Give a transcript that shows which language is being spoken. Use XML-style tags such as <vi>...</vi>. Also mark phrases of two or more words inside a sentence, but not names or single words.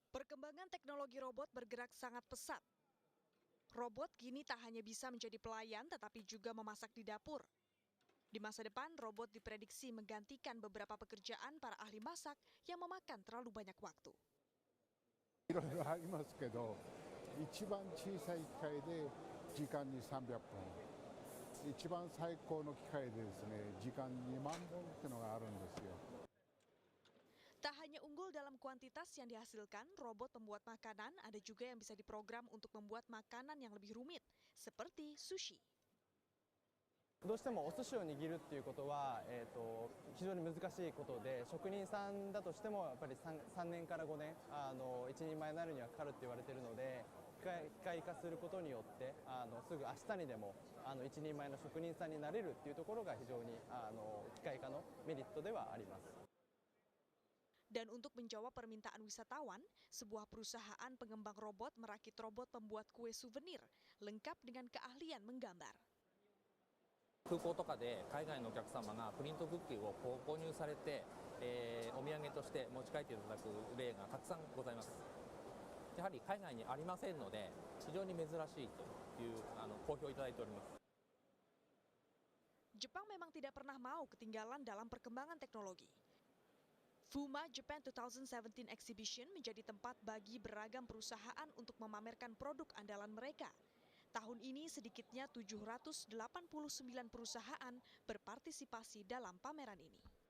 <id>Perkembangan teknologi robot bergerak sangat pesat. Robot kini tak hanya bisa menjadi pelayan, tetapi juga memasak di dapur. Di masa depan, robot diprediksi menggantikan beberapa pekerjaan para ahli masak yang memakan terlalu banyak waktu.</id> <ja>いろいろありますけど、一番小さい機械で時間に300本、一番最高の機械でですね、時間に2万本っていうのがあるんですよ。</ja> <id>Tak hanya unggul dalam kuantitas yang dihasilkan, robot pembuat makanan ada juga yang bisa diprogram untuk membuat makanan yang lebih rumit, seperti sushi.</id> <ja>どうしてもお寿司を握るっていうことは、非常に難しいことで、職人さんだとしてもやっぱり 3年から5年一人前になるにはかかるって言われているので、機械化することによってすぐ明日にでも一人前の職人さんになれるっていうところが非常に機械化のメリットではあります。</ja> <id>Dan untuk menjawab permintaan wisatawan, sebuah perusahaan pengembang robot merakit robot pembuat kue souvenir, lengkap dengan keahlian menggambar.</id> <ja>空港とかで海外のお客様がプリントクッキーを購入されて、お土産として持ち帰っていただく例がたくさんございます。やはり海外にありませんので、非常に珍しいという好評いただいております。</ja> <id>Jepang memang tidak pernah mau ketinggalan dalam perkembangan teknologi. FUMA Japan 2017 Exhibition menjadi tempat bagi beragam perusahaan untuk memamerkan produk andalan mereka. Tahun ini sedikitnya 789 perusahaan berpartisipasi dalam pameran ini.</id>